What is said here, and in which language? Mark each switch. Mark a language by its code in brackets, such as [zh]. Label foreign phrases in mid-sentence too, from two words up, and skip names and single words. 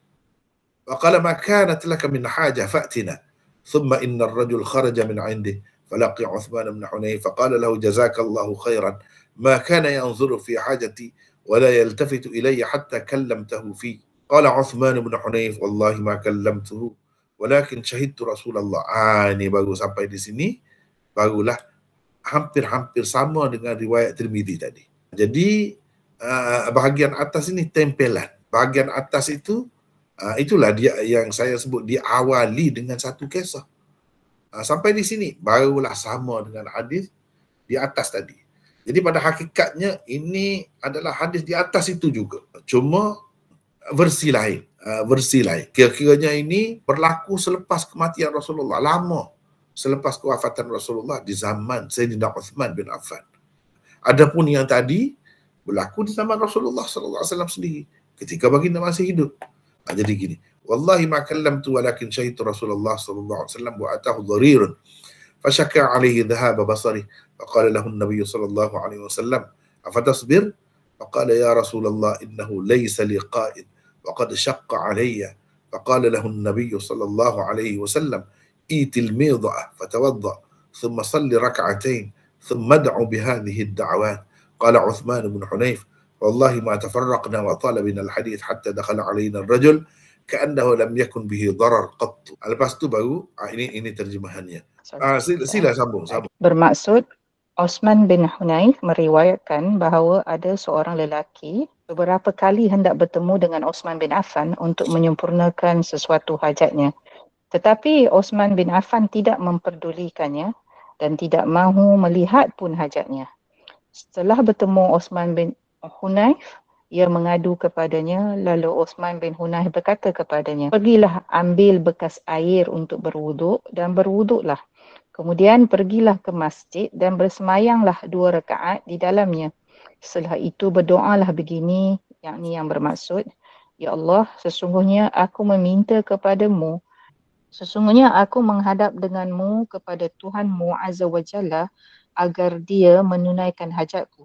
[ar] فقال: ما كانت لك من حاجة فأتنا. ثم إن الرجل خرج من عنده فلقي عثمان بن حنيف فقال له: جزاك الله خيرا، ما كان ينظر في حاجتي ولا يلتفت إلي حتى كلمته فيه. قال عثمان بن حنيف: والله ما كلمته ولكن شهدت رسول الله. [ms] Ini baru sampai di sini, barulah hampir-hampir sama dengan riwayat Tirmidzi tadi. Jadi bahagian atas ini tempelan. Bahagian atas itu itulah dia yang saya sebut diawali dengan satu kisah. Sampai di sini barulah sama dengan hadis di atas tadi. Jadi pada hakikatnya ini adalah hadis di atas itu juga. Cuma versi lain. Kira-kiranya ini berlaku selepas kematian Rasulullah, lama selepas kewafatan Rasulullah di zaman Sayyidina Uthman bin Affan. Adapun yang tadi berlaku di zaman Rasulullah SAW sendiri ketika baginda masih hidup. Jadi gini, [ar] والله ما كلمت ولكن شهدت رسول الله صلى الله عليه وسلم وأتاه ضرير فشكا عليه ذهاب بصري فقال له النبي صلى الله عليه وسلم أفتصبر فقال يا رسول الله إنه ليس لي قائد وقد شق علي فقال له النبي صلى الله عليه وسلم ائت الميضأة فتوضأ ثم صل ركعتين ثم ادع بهذه الدعوات. قال عثمان بن حنيف والله ما تفرقنا وطال بنا الحديث حتى دخل علينا الرجل كأنه لم يكن به ضرر قط. [ms] Lepas tu baru ini terjemahannya. Sila sambung. Bermaksud Uthman bin Hunayf meriwayatkan bahawa ada seorang lelaki beberapa kali hendak bertemu dengan Uthman bin Affan untuk menyempurnakan sesuatu hajatnya. Tetapi Uthman bin Affan tidak memperdulikannya dan tidak mahu melihat pun hajatnya. Setelah bertemu Uthman bin Hunayf, ia mengadu kepadanya, lalu Uthman bin Hunayf berkata kepadanya, pergilah ambil bekas air untuk berwuduk dan berwuduklah. Kemudian pergilah ke masjid dan bersemayanglah 2 rakaat di dalamnya. Setelah itu berdoalah begini, yakni yang bermaksud, ya Allah, sesungguhnya aku menghadap denganmu kepada Tuhanmu [ar] عز وجل [ms] agar dia menunaikan hajatku.